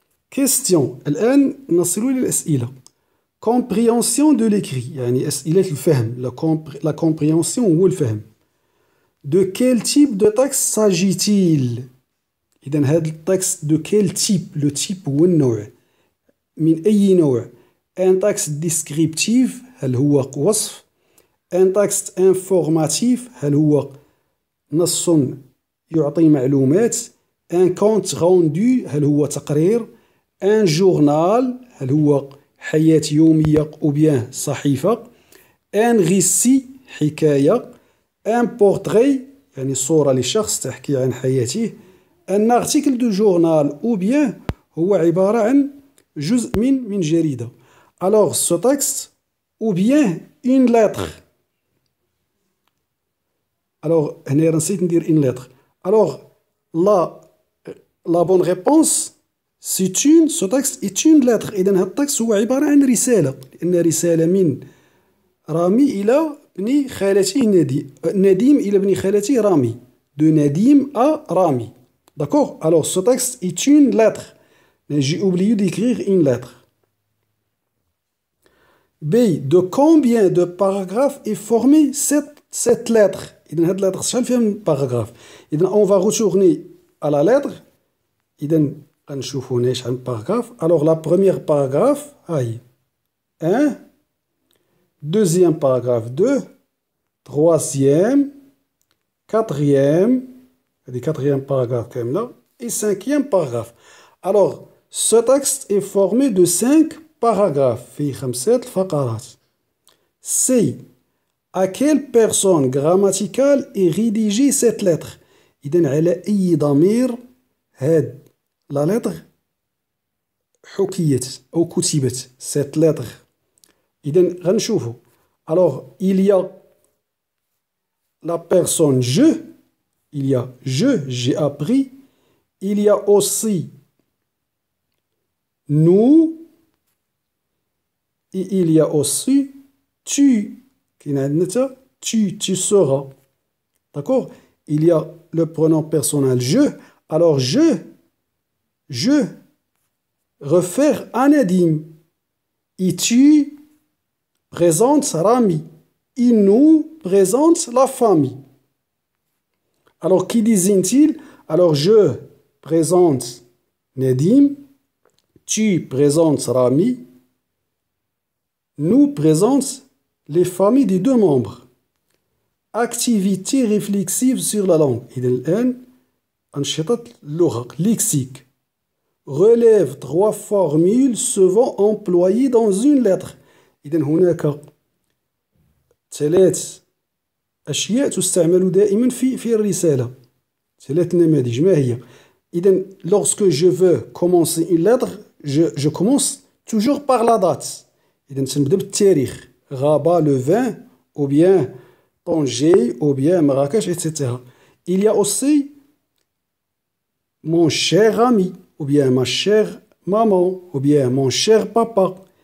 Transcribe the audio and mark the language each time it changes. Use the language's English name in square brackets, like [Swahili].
[Arabic] Question. الآن نصل إلى الأسئلة. [French] Compréhension de l'écrit [Arabic] يعني أسئلة الفهم. [French] La compréhension ou الفهم. De quel type de texte s'agit-il? [Arabic] إذن هذا التكست [French] de quel type? Le type [Arabic] هو النوع. من أي نوع؟ [French] Un texte descriptif [Arabic] هل هو وصف؟ [French] Un texte informatif [Arabic] هل هو نص يعطي معلومات؟ [French] Un compte rendu [Arabic] هل هو تقرير؟ [French] Un journal [Arabic] هل هو حياة يومية أو bien صحيفة؟ [French] Un récit [Arabic] حكاية ان بورتري يعني صورة لشخص تحكي عن حياته. ان ارتيكل دو جورنال او بيان هو عبارة عن جزء من جريدة. [French] alors ce texte ou bien une lettre. alors [Arabic] هنا نسيت ندير [French] une lettre. alors la bonne réponse ce texte est une lettre. [Arabic] إذا هذا التكست هو عبارة عن رسالة، لأن رسالة من رامي إلى ابن خالته نديم إلى ابن خالته رامي. [French] de Nadim à Rami. D'accord? Alors ce texte est une lettre. Mais j'ai oublié d'écrire une lettre. B. De combien de paragraphes est formée cette lettre? [Arabic] إذا هاد lettre شحال فيها من paragraphe. [French] إذا on va retourner à la lettre. [Arabic] إذا غنشوفو هنا شحال من paragraphe. [French] Alors la première paragraphe هاهي 1. Deuxième paragraphe 2. Troisième. Quatrième. هادي quatrième paragraphe كاملة. Et cinquième paragraphe. Alors ce texte est formé de 5 paragraphes. [Arabic] فيه 5 فقرات. C. [French] À quelle personne grammaticale est rédigée cette lettre? [Arabic] إذن على أي ضمير هاد la lettre حكيت أو كتبت [French] cette lettre. [Arabic] إذن غنشوفو. [French] Alors il y a la personne je. Il y a j'ai appris. Il y a aussi nous. Et il y a aussi tu. Tu seras. D'accord? Il y a le pronom personnel je. Alors je réfère à Nadim. Et tu présentes Rami. Il nous présente la famille. Alors, qui désigne-t-il? Alors, je présente Nadim, tu présentes Rami, nous présente les familles des deux membres. Activité réflexive sur la langue. [Arabic] إذا الآن أنشطة اللغة lexique. [French] Relève 3 formules souvent employées dans une lettre. [Arabic] إذا هناك 3 أشياء تستعمل دائما في الرسالة. 3 نماذج. ما هي؟ إذا [French] lorsque je veux commencer une lettre, je commence toujours par la date. [Arabic] إذا تنبدا بالتاريخ. [French] Rabat le 20 ou bien Tanger ou bien Marrakech, etc. Il y a aussi mon cher ami ou bien ma chère maman ou bien mon cher papa.